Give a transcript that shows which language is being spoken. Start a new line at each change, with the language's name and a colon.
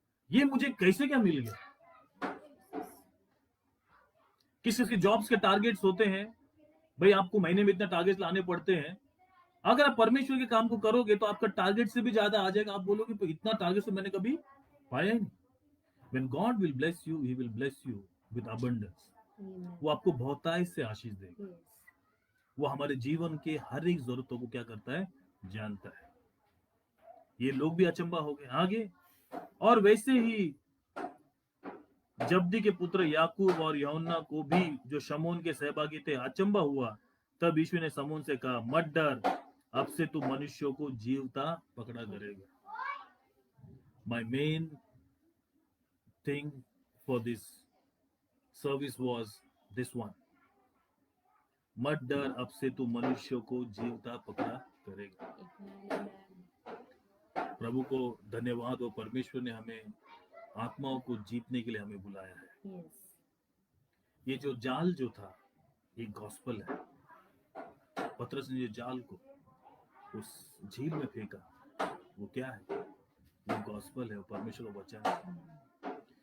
Hindi: ये मुझे कैसे क्या मिल गया। किसी के जॉब्स के टारगेट्स होते हैं, भाई आपको महीने में इतना टारगेट लाने पड़ते हैं। अगर आप परमेश्वर के काम को करोगे तो आपका टारगेट से भी ज्यादा आ जाएगा। आप बोलोगे तो इतना टारगेट तो मैंने कभी पाया ही नहीं।
English: When God will bless you, He will bless you with abundance. Amen.
Hindi: वो आपको बहुतायत से आशीष देगा।
English: Yes.
Hindi: वो हमारे जीवन के हर एक जरूरतों को क्या करता है, जानता है। ये लोग भी अचंबा हो गए आगे। और वैसे ही जब्दी के पुत्र याकूब और यूहन्ना को भी जो शमौन के सहभागी थे अचंबा हुआ। तब यीशु ने शमौन से कहा, मत डर, अब से तू मनुष्यों को जीवता पकड़ा करेगा।
English: My main thing for this service was this one.
Hindi: मत डर, अब से तू मनुष्यों को जीवता पकड़ा करेगा।
English: Amen.
Hindi: प्रभु को धन्यवाद हो, परमेश्वर ने हमें आत्माओं को जीतने के लिए हमें बुलाया है।
English: Yes.
Hindi: ये जो जाल जो था ये गॉस्पल है। पतरस ने जो जाल को उस झील में फेंका वो क्या है, वो गॉस्पल है, वो परमेश्वर का वचन है।